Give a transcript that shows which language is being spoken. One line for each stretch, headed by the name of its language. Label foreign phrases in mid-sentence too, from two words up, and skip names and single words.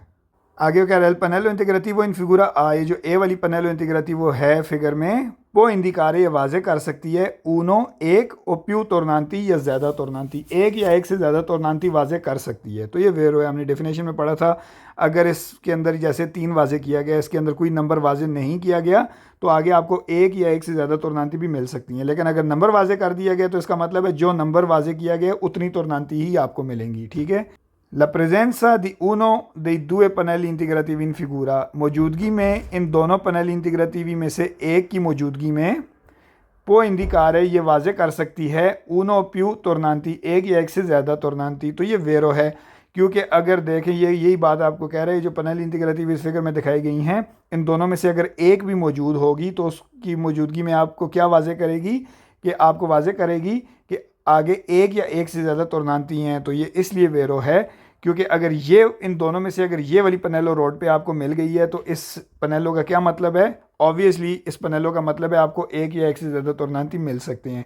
Hindi: आगे कह रहा है
Italian: pannello integrativo in figura A,
Hindi: ये जो ए वाली
Italian: pannello integrativo
Hindi: है फिगर में, वो इंडिकारे ये वाजे कर सकती है ऊनो एक
Italian: o più tornanti
Hindi: या ज़्यादा तोरनांती, एक या एक से ज़्यादा तोरनांती वाजे कर सकती है, तो ये वेरो है। हमने डेफिनेशन में पढ़ा था अगर इसके अंदर जैसे 3 वाजे किया गया, इसके अंदर कोई नंबर वाजे नहीं किया गया, तो आगे आपको एक या एक से ज़्यादा तोरनांती भी मिल सकती हैं, लेकिन अगर नंबर वाजे कर दिया गया तो इसका मतलब है जो नंबर वाजे किया गया उतनी तोरनांती ही आपको मिलेंगी, ठीक है।
Italian: La presenza di uno dei due pannelli integrativi in figura,
Hindi: मौजूदगी में इन दोनों
Italian: pannelli integrativi
Hindi: में से एक की मौजूदगी में,
Italian: può indicare
Hindi: ये वाजे कर सकती है
Italian: uno più tornanti,
Hindi: एक या एक से ज़्यादा तोरनांती, तो ये वेरो है, क्योंकि अगर देखें ये यही बात आपको कह रहे हैं जो
Italian: pannelli integrativi
Hindi: इस फिगर में दिखाई गई हैं, इन दोनों में से अगर एक भी मौजूद होगी तो उसकी मौजूदगी में आपको क्या वाजे करेगी कि आपको वाजे करेगी कि आगे एक या एक से ज़्यादा तोरनांती हैं, तो ये इसलिए वेरो है क्योंकि अगर ये इन दोनों में से अगर ये वाली पनेलो रोड पे आपको मिल गई है तो इस पनेलो का क्या मतलब है, ऑब्वियसली इस पनेलो का मतलब है आपको एक या एक से ज़्यादा तोरनांती मिल सकते हैं।